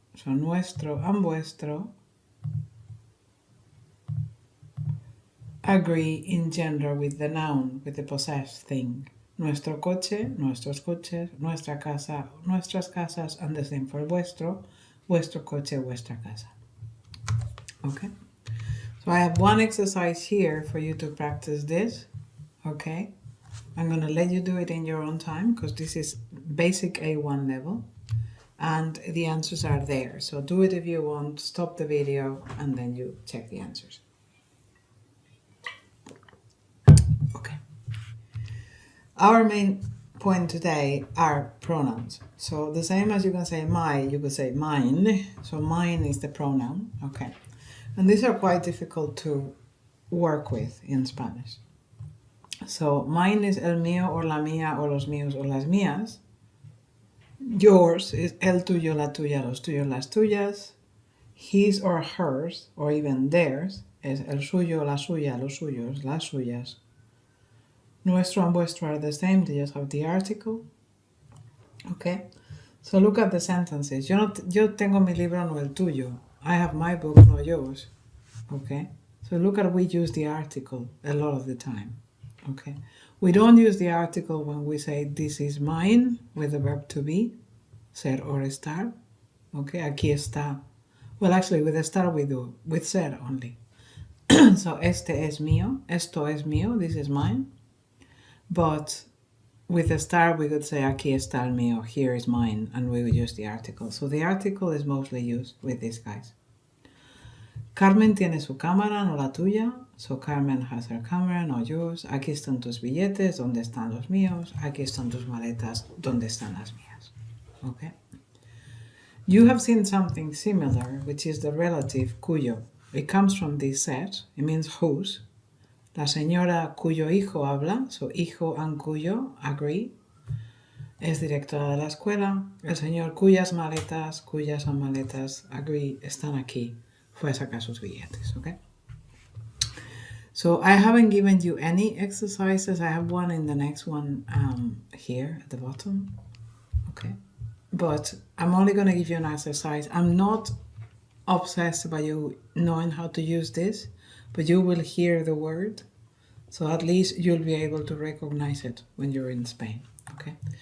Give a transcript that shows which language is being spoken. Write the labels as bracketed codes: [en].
[en] So nuestro and vuestro agree in gender with the noun, with the possessed thing. [es] Nuestro coche, nuestros coches, nuestra casa, nuestras casas, [en] and the same for [es] vuestro, vuestro coche, vuestra casa. [en] Okay? So I have one exercise here for you to practice this. Okay? I'm going to let you do it in your own time because this is basic A1 level and the answers are there. So do it if you want, stop the video and then you check the answers. Okay. Our main point today are pronouns. So the same as you can say my, you could say mine. So mine is the pronoun. Okay. And these are quite difficult to work with in Spanish. So mine is [es] el mío or la mía or los míos o las mías. [en] Yours is [es] el tuyo, la tuya, los tuyos, las tuyas. [en] His or hers or even theirs [es] es el suyo, la suya, los suyos, las suyas. [en] Nuestro and vuestro are the same, they just have the article. Okay, so look at the sentences. [es] Yo tengo mi libro, no el tuyo. [en] I have my book, no yours. Okay, so look at we use the article a lot of the time. Okay, we don't use the article when we say this is mine with the verb to be, ser or estar. Okay, [es] aquí está. [en] Well, actually, with estar we do, with ser only. So [es] este es mío, esto es mío, [en] this is mine. But with estar we could say [es] aquí está el mío, [en] here is mine, and we would use the article. So the article is mostly used with these guys. [es] Carmen tiene su cámara, no la tuya. [en] So Carmen has her camera, no yours. [es] Aquí están tus billetes, ¿dónde están los míos? Aquí están tus maletas, ¿dónde están las mías? [en] Okay. You have seen something similar, which is the relative cuyo. It comes from this set. It means whose. [es] La señora cuyo hijo habla, [en] so hijo and cuyo agree. [es] Es directora de la escuela. El señor cuyas son maletas, [en] agree, [es] están aquí. Fue a sacar sus billetes, okay? [en] So I haven't given you any exercises. I have one in the next one here at the bottom, okay? But I'm only going to give you an exercise. I'm not obsessed by you knowing how to use this, but you will hear the word, so at least you'll be able to recognize it when you're in Spain, okay?